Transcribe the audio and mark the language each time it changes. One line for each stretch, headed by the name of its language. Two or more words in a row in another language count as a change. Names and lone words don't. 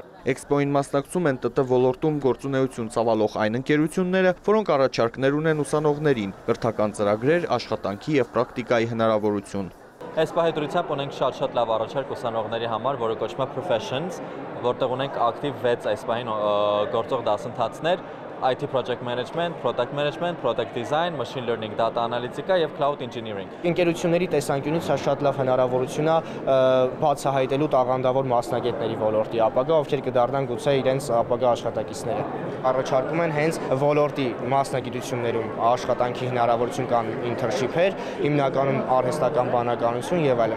Armenian: Էքսպոին մասնակցում են ՏՏ ոլորտում գործունեություն ծավալող այն ընկերությունները, որոնք առաջարկներ ունեն ուսանողներին, կրթական ծրագրեր, աշխատանքի եւ պրակտիկայի հնարավորություն։ Այս պահի դրությամբ ունենք շատ լավ առաջարկ ուսանողների համար, որը կոչվում է Professions, որտեղ ունենք ակտիվ 6 այս պահին գործող դասընթացներ,
English: IT Project Management, Product Management, Product Design, Machine Learning, Data Analytica եւ Cloud Engineering։
Armenian: Ընկերությունների տեսանկյունից սա շատ լավ հնարավորություն է բացահայտելու տաղանդավոր մասնագետների ոլորտի ապագա, ովքեր կդառնան գուցե իրենց ապագա աշխատակիցները։ Առաջարկում են հենց ոլորտի մասնագիտություններում աշխատանքի հնարավորություն կան internship-եր, հիմնականում արհեստական բանականություն եւ այլն։